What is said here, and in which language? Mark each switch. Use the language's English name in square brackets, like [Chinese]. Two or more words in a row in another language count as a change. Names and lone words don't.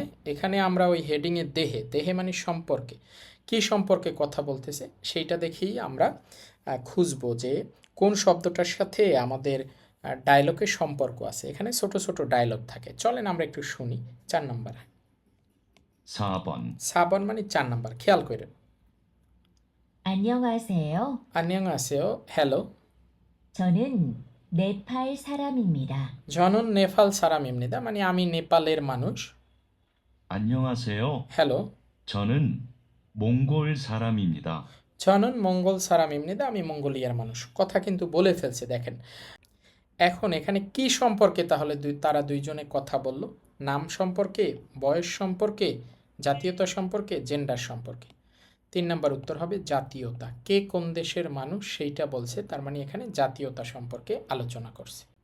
[Bangla] এখানে আমরা ওই হেডিংয়ে দেহে, দেহে মানে সম্পর্কে, কি সম্পর্কে কথা বলতেছে সেইটা দেখেই আমরা খুঁজবো যে কোন শব্দটার সাথে আমাদের ডায়লগের সম্পর্ক আছে। এখানে ছোট ছোট ডায়লগ থাকে, চলেন আমরা একটু শুনি। 4 নাম্বার, [Korean] 4번, [Bangla] সাবন মানে 4 নাম্বার, খেয়াল করেন। [Korean] 안녕하세요. 안녕하세요, হ্যালো। 저는 네팔 사람입니다. 저는 নেপাল 사람입니다 [Bangla] মানে আমি নেপালের মানুষ। [Korean] 안녕하세요. [Bangla] হ্যালো। [Korean] 저는 몽골 사람입니다. 저는 মঙ্গল 사람입니다 [Bangla] আমি মঙ্গোলিয়ার মানুষ। কথা কিন্তু বলে ফেলছে দেখেন। এখন এখানে কি সম্পর্কে তাহলে তারা দুইজনে কথা বলল? নাম সম্পর্কে, বয়স সম্পর্কে, জাতীয়তা সম্পর্কে, জেন্ডার সম্পর্কে। 3 নাম্বার উত্তর হবে জাতীয়তা। কে কোন দেশের মানুষ সেইটা বলছে, তার মানে এখানে জাতীয়তা সম্পর্কে আলোচনা করছে।